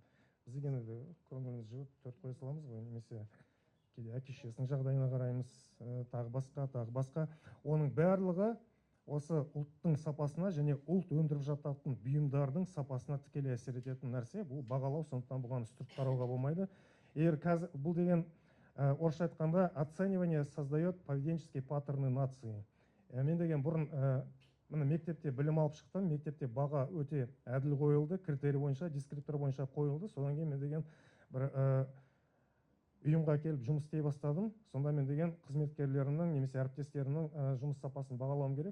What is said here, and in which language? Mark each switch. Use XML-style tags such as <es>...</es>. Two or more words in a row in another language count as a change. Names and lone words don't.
<kk>Біз енді көңіліміз жібіп төрт қоя саламыз ғой, немесе кейде әке-шешесінің жағдайына қараймыз, тағы басқа. Оның барлығы осы ұлттың сапасына және ұлт өндіріп жататын бұйымдардың сапасына тікелей әсер ететін нәрсе. Бұл бағалау, сондықтан бұған үстірт қарауға болмайды. Егер қазір бұл деген орысша айтқанда</kk> <ru>оценивание создает поведенческие паттерны нации.</ru> <kk>Мен деген бұрын мына мектепте білім алып шықтым, мектепте баға өте әділ қойылды, критерий бойынша, дескриптор бойынша қойылды. Содан кейін мен деген бір ұйымға келіп жұмыс істей бастадым. Сонда мен деген қызметкерлерінің немесе әріптестерінің жұмыс сапасын бағалауым керек.</kk>